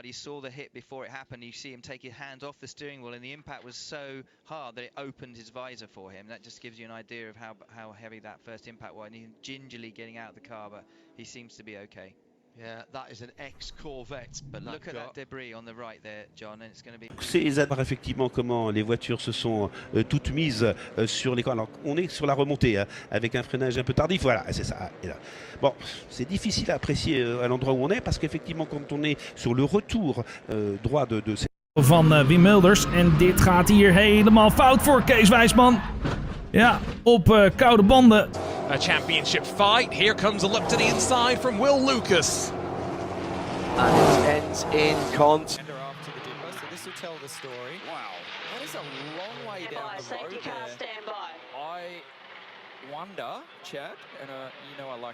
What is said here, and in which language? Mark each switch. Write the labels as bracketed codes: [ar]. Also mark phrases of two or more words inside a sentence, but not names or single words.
[en] He saw the hit before it happened. You see him take his hands off the steering wheel, and the impact was so hard that it opened his visor for him. That just gives you an idea of how heavy that first impact was. And he's gingerly getting out of the car, but he seems to be okay. yeah, that is an ex-Corvette. But look at that debris on the right there, John, and it's going to be... [fr] C'est voir effectivement comment les voitures se sont toutes mises sur les... Alors, on est sur la remontée, hein, avec un freinage un peu tardif, voilà, c'est ça. Et là. Bon, c'est difficile à apprécier à l'endroit où on est, parce qu'effectivement, quand on est sur le retour droit de cette... [nl] Van Wim Mulders, en dit gaat hier helemaal fout voor Kees Wijsman. Ja, op koude banden. [en] A championship fight. Here comes a look to the inside from Will Lucas. And it ends in cont. After the dipper, so this will tell the story. Wow. That is a long way down the road there. Stand by. I wonder, Chad, and you know I like